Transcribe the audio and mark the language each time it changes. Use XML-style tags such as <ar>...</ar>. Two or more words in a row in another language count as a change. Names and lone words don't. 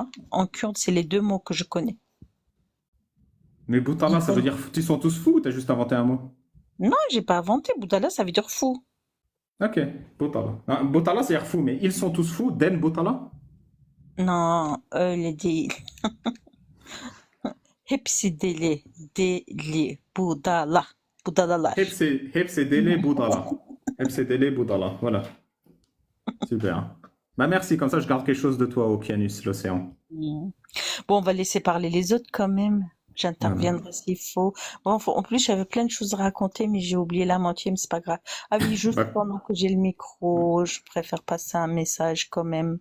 <fr>En kurde, c'est les deux mots que je connais. Mais Boutala, ça veut dire ils sont tous fous ou t'as juste inventé un mot? Non, j'ai pas inventé. Boutala, ça veut dire fou. Ok, Boutala. Ah, Boutala, c'est dire fou, mais ils sont tous fous. Den Boutala? Non, les dé...</fr> <tr>Hepsi deli, Boudala. Boudalalar. Hepsi Dele Boudala. Hepsi Dele Boudala.</tr> <fr>Voilà. Super. Bah merci, comme ça je garde quelque chose de toi, Okianus, l'océan. Mm. Bon, on va laisser parler les autres quand même. Voilà. J'interviendrai s'il faut. Bon, en plus, j'avais plein de choses à raconter, mais j'ai oublié la moitié, mais c'est pas grave. Ah oui, juste Bah, pendant que j'ai le micro, je préfère passer un message quand même.</fr>